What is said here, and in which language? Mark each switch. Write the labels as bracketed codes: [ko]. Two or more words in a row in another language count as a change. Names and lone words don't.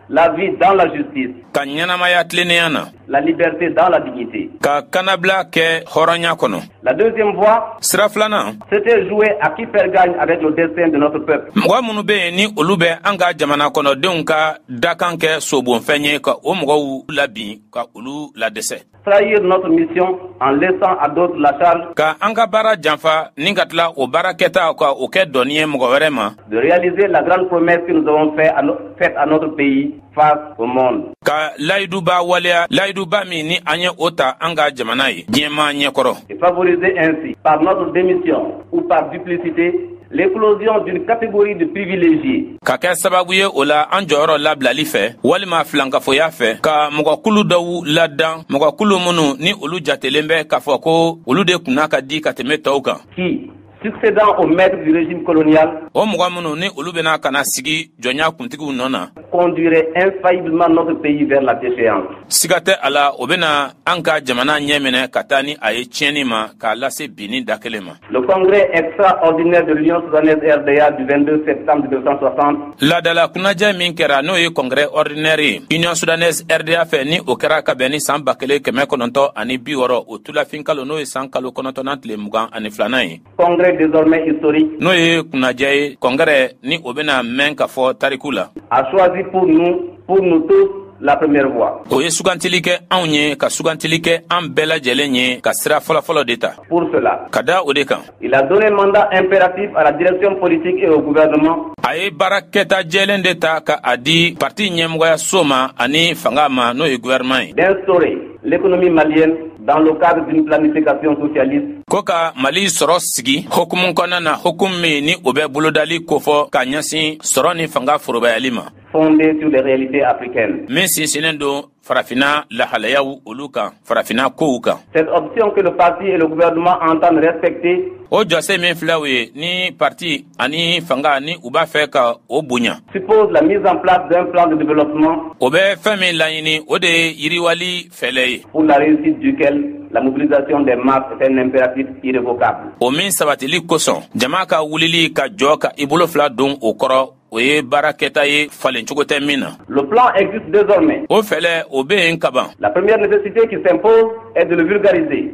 [fr] La vie dans la justice, [bm] ka ɲɛnamaya tilennenya na, [fr] la liberté dans la dignité. [bm] ka kannabila kɛ hɔrɔnya kɔnɔ. [fr] La deuxième voie, [bm] Sira filanan, [fr] c'était jouer à qui faire gagne avec le destin de notre peuple. [bm] mɔgɔ minnu bɛ yen ni olu bɛ an ka jamana kɔnɔdenw ka dakan kɛ sobonfɛn ye ka o mɔgɔw labin ka olu ladɛsɛ, [fr] Trahir notre mission en laissant à d'autres la charge [bm] ka an ka baara janfa ni ka tila o baara kɛta ka o kɛ dɔnni ye mɔgɔ wɛrɛ ma, [fr] de réaliser la grande promesse que nous avons faite à notre pays face au monde. [bm] ka layiduba waleya layiduba min ni an ye o ta an ka jamana ye diɲɛma ɲɛkɔrɔ, [fr] Et favoriser ainsi, par notre démission ou par duplicité, l'éclosion d'une catégorie de privilégiés [bm] ka kɛ sababu ye o la an jɔyɔrɔ labilali fɛ walima filankafoya fɛ, ka mɔgɔkulu dɔw ladan, mɔgɔkulu minnu ni olu jatelen bɛ k'a fɔ ko olu de kunna ka di ka tɛmɛ tɔw kan. [fr] qui, succédant aux maîtres du régime colonial, [bm] O mɔgɔ minnu ni olu bɛna ka na sigi jɔnya kuntigiw nɔ na, [fr] conduirait infailliblement notre pays vers la déchéance. [bm] siga tɛ a la o bɛna an ka jamana ɲɛ minɛ ka taa ni a ye tiɲɛni ma k'a lase binni da kelen ma. [fr] Le congrès extraordinaire de l'Union soudanaise RDA du 22 septembre 1960 [bm] Ladala kunajɛ min kɛra n'o ye [fr] congrès ordinaire [bm] ye Union Soudanaise RDA fɛ ni o kɛra ka bɛn ni san 1960 o tulafin kalo n'o ye san kalo 9 tile 22 ye. [fr] congrès désormais historique, [bm] N'o ye kunajɛ ye congrès ni o bɛna mɛn ka fɔ tariku la. [fr] a choisi pour nous tous, la première voie. [bm] O ye sugantili kɛ anw ye ka sugantili kɛ an bɛɛ lajɛlen ye ka sira fɔlɔfɔlɔ de ta. [fr] Pour cela, [bm] Ka da o de kan, [fr] il a donné mandat impératif à la direction politique et au gouvernement [bm] a ye baarakɛta jɛlen de ta ka a di parti ɲɛmɔgɔya so ma ani fanga ma n'o ye gouvernement ye. [fr] d'instaurer l'économie malienne dans le cadre d'une planification socialiste. [bm] Koka Mali soro sigi hukumun kɔnɔna na hukum min ni o bɛ bolodali kofɔ ka ɲɛsin sɔrɔ ni fanga forobayali ma. [fr] Fondée sur les réalités africaines. [bm] Min sinsinnen don farafina lahalayaw olu kan farafina kow kan. [fr] Cette option que le parti et le gouvernement entendent respecter. [bm] O jɔse min filɛ o ye ni parti ani fanga ni u b'a fɛ ka o bonya. [fr] Suppose la mise en place d'un plan de développement. [bm] O bɛ fɛn min laɲini o de ye yiriwali fɛlɛ ye. [fr] Pour la réussite duquel la mobilisation des masses est un impératif irrévocable. [bm] O min sabatili kosɔn jama ka wulili ka jɔ ka i bolo fila don o kɔrɔ o ye baara kɛta ye falen cogo tɛ min na. [fr] Le plan existe désormais. [bm] O fɛlɛ o bɛ yen ka ban. [fr] La première nécessité qui s'impose est de le vulgariser.